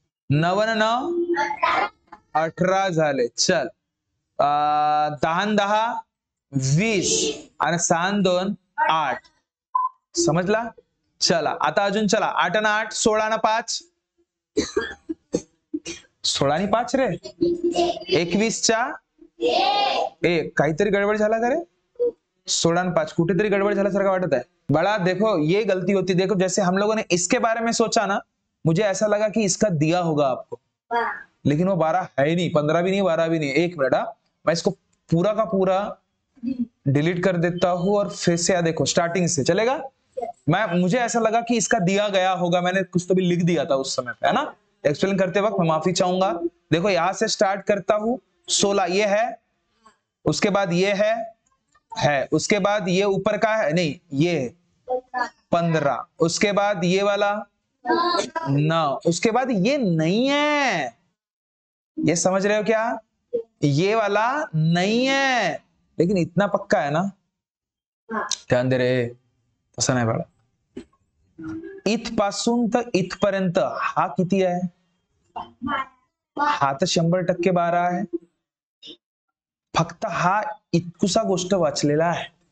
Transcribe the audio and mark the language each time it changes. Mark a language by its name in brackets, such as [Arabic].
[Marathi] 9 न 18 झाले. चल 10 10 20 आणि 6 2 8. समजला? चला आता अजून चला. 8 ना 8 16 ना 5 16 आणि 5 रे 21 च्या 1. काहीतरी गडबड झाला का रे? 16 आणि 5 कुठेतरी गडबड झाल्यासारखं वाटत है. [Hindi] बड़ा देखो ये गलती होती. देखो जैसे हम लोगों ने इसके बारे में सोचा ना, मुझे ऐसा लगा कि इसका दिया होगा आपको, लेकिन वो 12 है ही नहीं, 15 भी नहीं, 12 भी नहीं. 1 मिनट, मैं इसको पूरा का पूरा डिलीट कर देता हूं और फिर से देखो स्टार्टिंग से चलेगा. मुझे ऐसा लगा कि इसका दिया गया होगा, मैंने कुछ तो भी लिख दिया था उस समय पे, है ना. एक्सप्लेन करते वक्त मैं माफी चाहूंगा. देखो यहां से स्टार्ट करता हूं. 16 ये है, उसके बाद ये है, उसके बाद ये ऊपर का है नहीं, ये 15, उसके बाद ये वाला 9, उसके बाद ये नहीं है. ये समझ रहे हो क्या? ये वाला नहीं है, लेकिन इतना पक्का है ना. [Marathi] ध्यान दे रे, तसं नाही बाळा. इथपासून तर इथपर्यंत हा किती आहे? हा तर 100% 12 आहे. फक्त हा इतकुसा गोष्ट वाचलेला आहे.